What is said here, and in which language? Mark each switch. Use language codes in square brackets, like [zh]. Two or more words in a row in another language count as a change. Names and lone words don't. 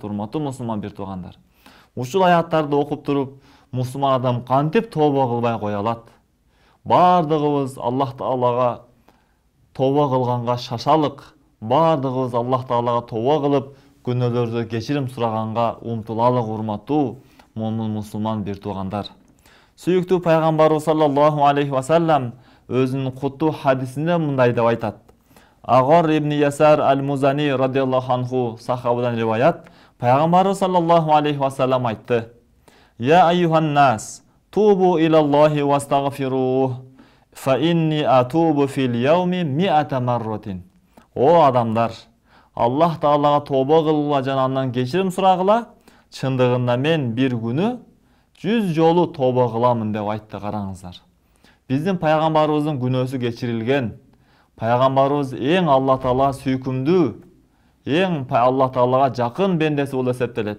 [ky] Урматтуу мусулман бир туугандар, ушул аяттарды окуп туруп, мусулман адам кантип тобо кылбай кое алат? Бардыгыбыз Аллах Таалага тобо кылганга шашалык. Бардыгыбыз Аллах Таалага тобо кылып, күнөөлөрдү кечирим сураганга умтулалык. Урматтуу момун мусулман бир туугандар, сүйүктүү пайгамбарыбыз [ar] صلى الله عليه وسلم [ky] өзүнүн куттуу хадисинде мындай деп айтат. [ar] Агар ибн Ясар ал-Музани رضي الله عنه [ky] сахабадан риваят, пайгамбарыбыз [ar] صلى الله عليه وسلم айтты: "يا أيها الناس توبوا إلى الله واستغفروه فإني أتوب في اليوم مائة مرة." [ky] О адамдар, Аллах Таалага тобо кылгыла жана андан кечирим сурагыла. Чындыгында мен бир күнү 100 жолу тобо кыламын деп айтты. Караңыздар, биздин пайгамбарыбыздын күнөөсү кечирилген. Пайгамбарыбыз эң Аллах Таала сүйкүмдүү, эң Аллах Таалага жакын бендеси болуп эсептелет.